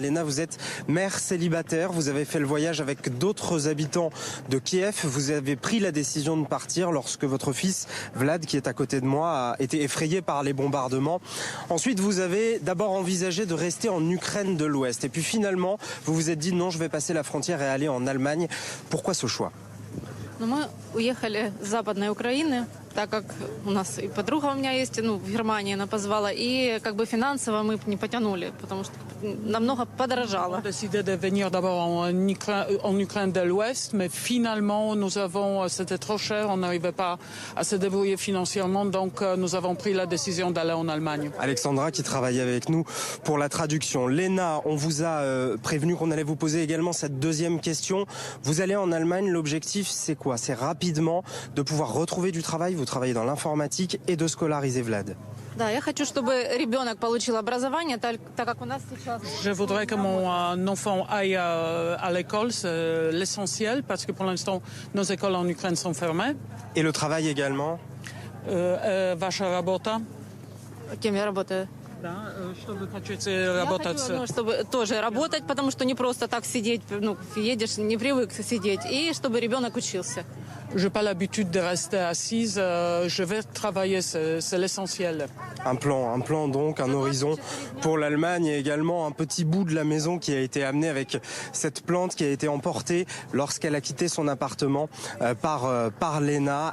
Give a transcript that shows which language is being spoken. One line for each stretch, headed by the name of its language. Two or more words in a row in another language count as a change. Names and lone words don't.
French: Léna, vous êtes mère célibataire. Vous avez fait le voyage avec d'autres habitants de Kiev. Vous avez pris la décision de partir lorsque votre fils, Vlad, qui est à côté de moi, a été effrayé par les bombardements. Ensuite, vous avez d'abord envisagé de rester en Ukraine de l'Ouest. Et puis finalement, vous vous êtes dit non, je vais passer la frontière et aller en Allemagne. Pourquoi ce choix?
Russian: Мы уехали с Западной Украины, так как у нас и подруга у меня есть, в Германии она позвала, и финансово мы не потянули, потому что намного подорожало.
French: On a décidé de venir d'abord en Ukraine de l'Ouest, mais finalement c'était trop cher, on n'arrivait pas à se débrouiller financièrement, donc nous avons pris la décision d'aller en Allemagne. Alexandra qui travaille avec nous pour la traduction. Léna, on vous a prévenu qu'on allait vous poser également cette deuxième question. Vous allez en Allemagne, l'objectif c'est quoi? C'est rapidement de pouvoir retrouver du travail, vous travaillez dans l'informatique et de scolariser Vlad. Je voudrais que mon enfant aille à l'école, c'est l'essentiel, parce que pour l'instant, nos écoles en Ukraine sont fermées. Et le travail également?
Russian: Ваша работа? Кем я работаю? Да, чтобы начать работать. Чтобы тоже работать, потому что не просто так сидеть, едешь, не привык сидеть, и чтобы ребенок учился.
French: Je n'ai pas l'habitude de rester assise, je vais travailler, c'est l'essentiel. Un plan donc, un horizon pour l'Allemagne et également un petit bout de la maison qui a été amené avec cette plante qui a été emportée lorsqu'elle a quitté son appartement par Léna.